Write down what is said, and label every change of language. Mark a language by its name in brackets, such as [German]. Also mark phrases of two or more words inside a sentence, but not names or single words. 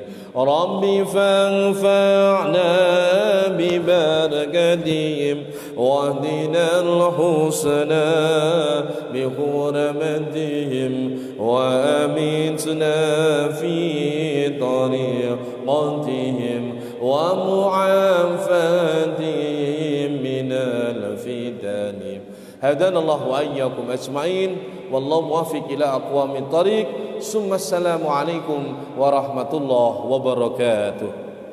[Arabic] رب فانفعنا ببركتهم واهدنا الحسنى بحرمتهم وأمتنا في طريقتهم ومعافاتهم من الفتن. هدانا الله وإياكم أجمعين والله الموفق إلى أقوم الطريق. السلام عليكم ورحمة الله وبركاته.